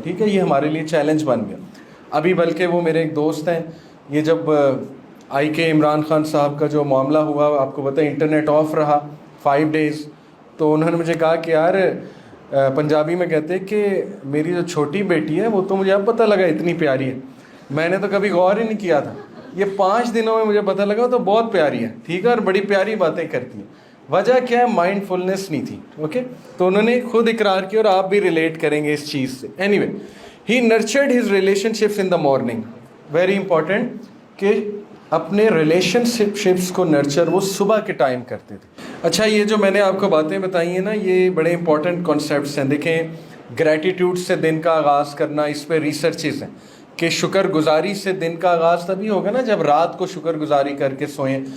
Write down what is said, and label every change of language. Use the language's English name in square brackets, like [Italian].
[Urdu] ٹھیک ہے, یہ ہمارے لیے چیلنج بن گیا. ابھی بلکہ وہ میرے ایک دوست ہیں, یہ جب آئی کے عمران خان صاحب کا جو معاملہ ہوا, آپ کو پتہ ہے انٹرنیٹ آف رہا 5 days, تو انہوں نے مجھے کہا کہ یار پنجابی میں کہتے کہ میری جو چھوٹی بیٹی ہے وہ تو مجھے اب پتہ لگا اتنی پیاری ہے, میں نے تو کبھی غور ہی نہیں کیا تھا, یہ 5 دنوں میں مجھے پتہ لگا تو بہت پیاری ہے. ٹھیک ہے, اور بڑی پیاری باتیں کرتی ہیں. وجہ کیا ہے؟ مائنڈ فلنس نہیں تھی. اوکے, تو انہوں نے خود اقرار کیا اور آپ بھی ریلیٹ کریں گے اس چیز سے. [English] Anyway, he nurtured his relationships in the morning. [Urdu] Very important کہ اپنے ریلیشن شپس کو نرچر وہ صبح کے ٹائم کرتے تھے. اچھا, یہ جو میں نے آپ کو باتیں بتائی ہیں نا, یہ بڑے امپورٹنٹ کانسیپٹس ہیں. دیکھیں, گریٹیٹیوڈ سے دن کا آغاز کرنا, اس پہ ریسرچز ہیں کہ شکر گزاری سے دن کا آغاز تبھی ہوگا نا جب رات کو شکر گزاری کر کے سوئیں.